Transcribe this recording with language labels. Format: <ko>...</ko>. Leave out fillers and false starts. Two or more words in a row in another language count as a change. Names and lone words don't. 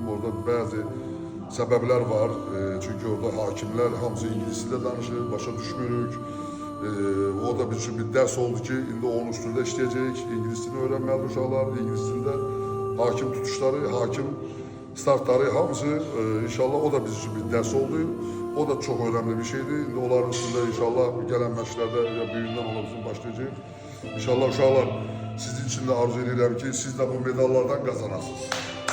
<az>Orada bəzi səbəblər var. Çünki orada hakimlər hamısı ingilis dilində danışır, başa düşmürük. O da bizim bir dərs oldu ki, indi onun üstündə işləyəcək. İngilis dilini öyrənməli uşaqlar, ingilis dilində hakim tutuşları, hakim startları hamısı inşallah</az> <tr>o da bizim için bir ders oldu. O da çok önemli bir şeydi. İndi onların üstündə inşallah gelen maçlarda büyüğünden olabilir başlayacak.</tr> <az>İnşallah uşaqlar sizin için de arzu edirəm ki, siz de bu medallardan kazanasınız.</az>